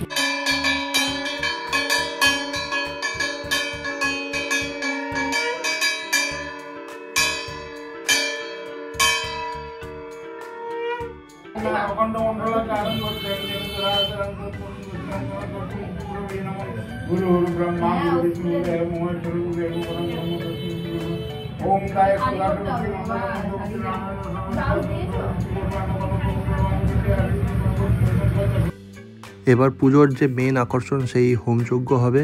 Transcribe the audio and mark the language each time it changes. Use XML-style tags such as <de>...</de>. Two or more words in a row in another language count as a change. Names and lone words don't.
<sa>अखंड मंडलाकारं गुरु ब्रह्मा गुरु विष्णु देव महेश्वर गुरुदेव परम ब्रह्म ओम गाय</sa> <bn>এবার পুজোর যে মেন আকর্ষণ সেই হোমযজ্ঞ হবে।</bn>